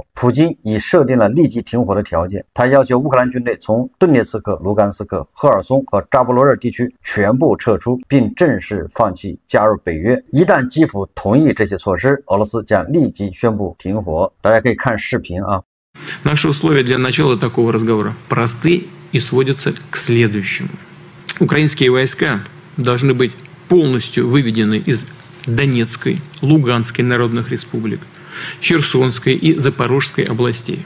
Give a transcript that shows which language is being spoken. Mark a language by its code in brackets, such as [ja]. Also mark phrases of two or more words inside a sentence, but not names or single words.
[zh] 普京已设定了立即停火的条件，他要求乌克兰军队从顿涅茨克、卢甘斯克、赫尔松和扎波罗热地区全部撤出，并正式放弃加入北约。一旦基辅同意这些措施，俄罗斯将立即宣布停火。大家可以看视频 [ru] Наши условия для начала такого разговора просты и сводятся к следующему. Украинские войска должны быть полностью выведены из Донецкой, Луганской народных республик, Херсонской и Запорожской областей.